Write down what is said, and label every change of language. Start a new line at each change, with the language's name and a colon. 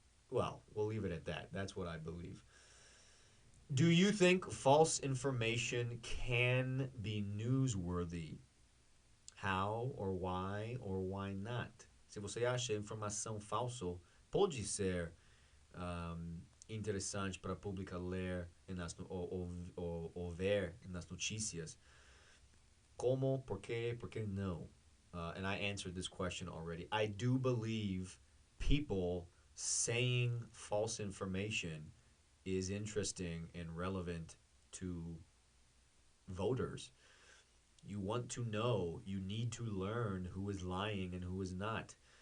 English: Well, we'll leave it at that. That's what I believe. Do you think false information can be newsworthy? How or why not?
Portuguese: Se você acha informação falsa pode ser interessante para a pública ler ou ver nas notícias, como, por que não?
English: And I answered this question already. I do believe people saying false information is interesting and relevant to voters. You want to know, you need to learn who is lying and who is not.